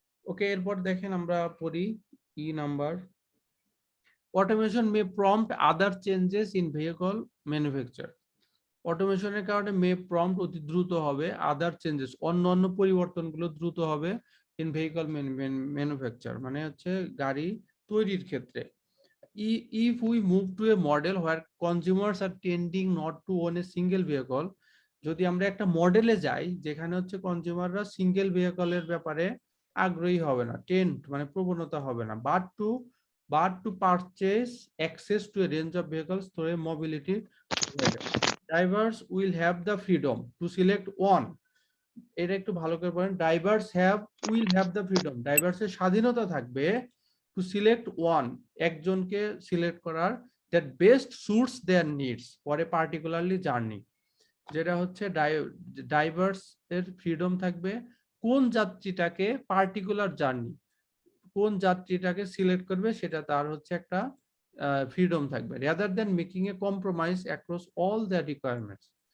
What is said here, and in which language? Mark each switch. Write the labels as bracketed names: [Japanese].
[Bangla] ওকে, এরপর দেখেন আমরা পড়ি E number, [English] automation may prompt other changes in vehicle manufacture, [Bangla] অটোমেশনের কারণে [English] may prompt [Bangla] অতি দ্রুত হবে, [English] other changes [Bangla] অন্য পরিবর্তনগুলো দ্রুত হবে [English] in vehicle manufacture, [Bangla] মানে হচ্ছে গাড়ি তৈরির ক্ষেত্রে। [English] If we move to a model where consumers are tending not to own a single vehicle, [Bangla] যদি আমরা একটা মডেলে যাই যেখানে হচ্ছে কনজিউমাররা সিঙ্গেল ভেহিকলের ব্যাপারে আগ্রহী হবে না, [English] tend মানে প্রবণতা হবে না, but to purchase access to a range of vehicles through a mobility provider, drivers will have the freedom to select one, [Bangla] এটা একটু ভালো করে বলেন, [English] will have the freedom, [Bangla] ড্রাইভার্সের স্বাধীনতা থাকবে [English] to select one, [Bangla] একজনকে সিলেক্ট করার, [English] that best suits their needs for a particularly journey, [Bangla] যেটা হচ্ছে ডাইভার্স এর ফ্রিডম থাকবে কোন যাত্রীটাকে পার্টিকুলার জার্নি, কোন যাত্রীটাকে সিলেক্ট করবে সেটা তার হচ্ছে একটা ফ্রিডম থাকবে, [English] Rather than making a compromise across all the requirements.